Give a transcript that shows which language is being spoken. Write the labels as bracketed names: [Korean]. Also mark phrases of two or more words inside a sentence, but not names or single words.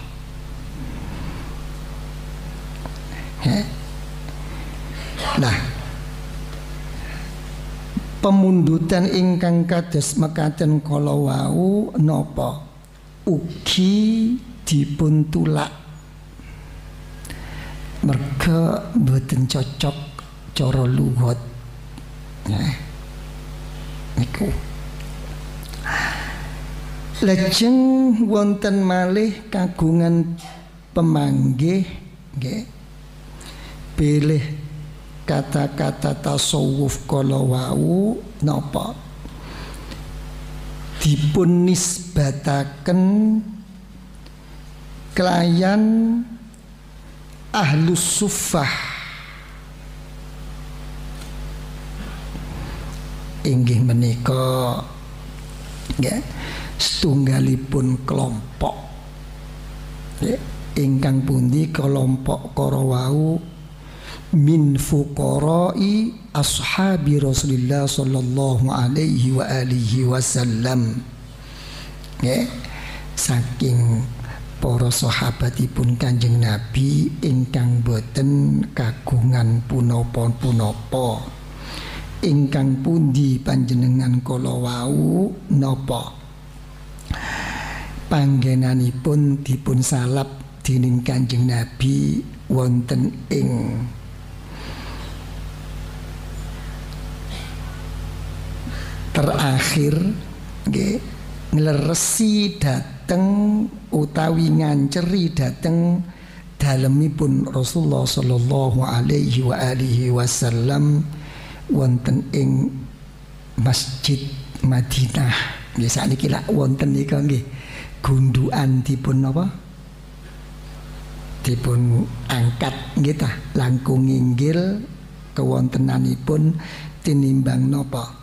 [Javanese] Lah pemundutan ingkang kados mekaten kala wau napa ugi dipun tulak merga mboten cocok cara lugat. Niku lajeng wonten malih kagungan pemanggih nggih pilih kata-kata tasawuf kala wau napa dipun nisbataken kelayan [Arabic] أهل الصفة [Javanese] inggih menika setunggalipun kelompok ingkang pundi kelompok para wau [Arabic] من فقراء أصحاب رسول الله صلى الله عليه وعلى آله وسلم. [Javanese] Saking para sahabatipun Kanjeng Nabi ingkang boten kagungan punapa-punapa. Ingkang pundi panjenengan kala wau napa panggenanipun dipun salap dening Kanjeng Nabi wonten ing terakhir nggih ngleresi dhateng utawi nganceri dhateng dalemipun Rasulullah [Arabic] صلى الله عليه وعلى آله وسلم [Javanese] wonten ing Masjid Madinah. Nggih sakniki lak wonten nika nggih gundukan dipun napa? Dipun angkat nggih ta langkung inggil kewontenanipun tinimbang napa?